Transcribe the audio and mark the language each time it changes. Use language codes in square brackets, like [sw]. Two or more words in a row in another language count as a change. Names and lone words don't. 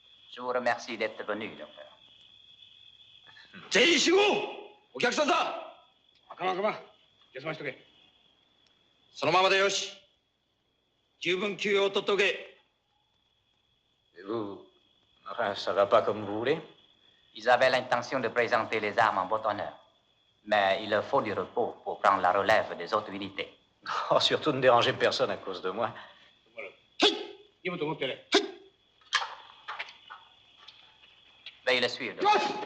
[fr] Je vous remercie d'être venu, docteur. [ja] 全員集合お客さんだかまんかまん休ましとけそのままでよし十分休養を取っておけ [fr] Vous... Enfin, ça va pas comme vous voulez. Ils avaient l'intention de présenter les armes en votre honneur. Mais il leur faut du repos pour prendre la relève des autres unités. Oh, surtout ne dérangez personne à cause de moi. Veuillez le suivre, docteur.